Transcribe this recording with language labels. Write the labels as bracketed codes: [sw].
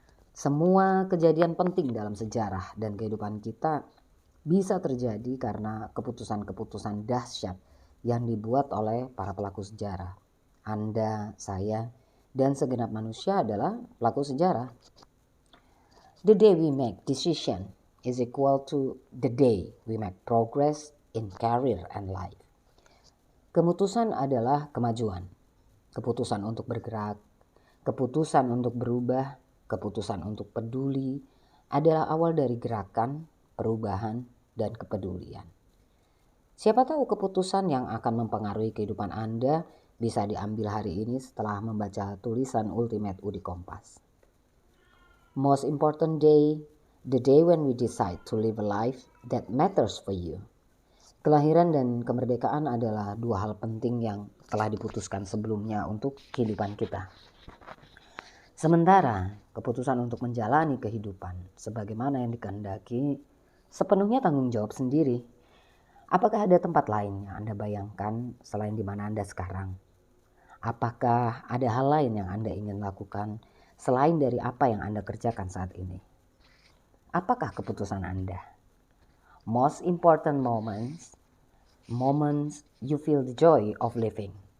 [id] Semua kejadian penting dalam sejarah dan kehidupan kita bisa terjadi karena keputusan-keputusan dahsyat yang dibuat oleh para pelaku sejarah. Anda, saya, dan segenap manusia adalah pelaku sejarah. [en] The day we make decision is equal to the day we make progress in career and life. [id] Keputusan adalah kemajuan. Keputusan untuk bergerak, keputusan untuk berubah, keputusan untuk peduli adalah awal dari gerakan, perubahan, dan kepedulian. Siapa tahu keputusan yang akan mempengaruhi kehidupan Anda bisa diambil hari ini setelah membaca tulisan Ultimate U di Kompas. [en] Most important day, the day when we decide to live a life that matters for you. [id] Kelahiran dan kemerdekaan adalah dua hal penting yang telah diputuskan sebelumnya untuk kehidupan kita. Sementara keputusan untuk menjalani kehidupan sebagaimana yang dikehendaki sepenuhnya tanggung jawab sendiri. Apakah ada tempat lain yang Anda bayangkan selain di mana Anda sekarang? Apakah ada hal lain yang Anda ingin lakukan selain dari apa yang Anda kerjakan saat ini? Apakah keputusan Anda? [en] Most important moments you feel the joy of living.